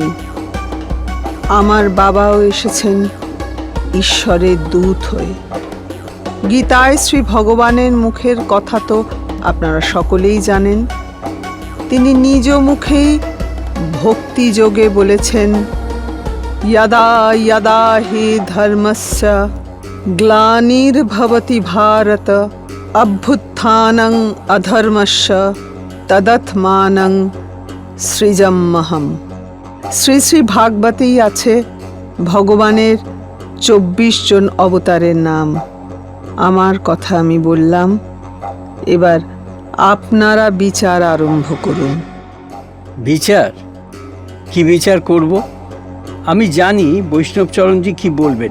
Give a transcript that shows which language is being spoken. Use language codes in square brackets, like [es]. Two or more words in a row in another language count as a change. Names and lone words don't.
[bn] আমার বাবাও এসেছেন ঈশ্বরের দূত হয়ে। গীতায় শ্রী ভগবানের মুখের কথা তো আপনারা সকলেই জানেন। তিনি নিজ মুখেই ভক্তি যোগে বলেছেন, [sa] यदा यदा हि धर्मस्य ग्लानिर्भवति भारत अभ्युत्थानं अधर्मस्य तदत्मानं सृजम्यहम्। [bn] শ্রী শ্রী ভাগবতেই আছে ভগবানের 24 জন অবতারের নাম। আমার কথা আমি বললাম, এবার আপনারা বিচার আরম্ভ করুন। বিচার? কি বিচার করব? আমি জানি বৈষ্ণবচরণজি কি বলবেন।